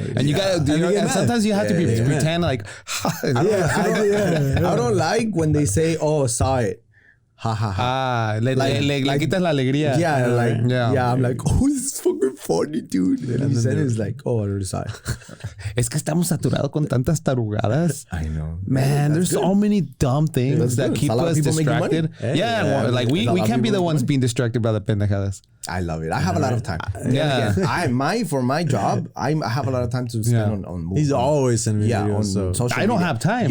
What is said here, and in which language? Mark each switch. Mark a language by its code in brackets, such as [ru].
[en] And you gotta sometimes you have to pretend like. I don't like when they say, "Oh, saw it." Ha ha ha. [es] Le quitas la alegría. [en] Yeah, I'm like, oh, this is fucking funny, dude. And he said it's like, oh, I already saw it. [es] Es que estamos saturados con tantas tarugadas. [en] I know. Man, there's so many dumb things that keep us distracted. Yeah, like we can't be the ones being distracted by the pendejadas. I love it. I have a lot of time. For my job, I have a lot of time to spend on movies. He's always sending me videos. On social media. I don't have time.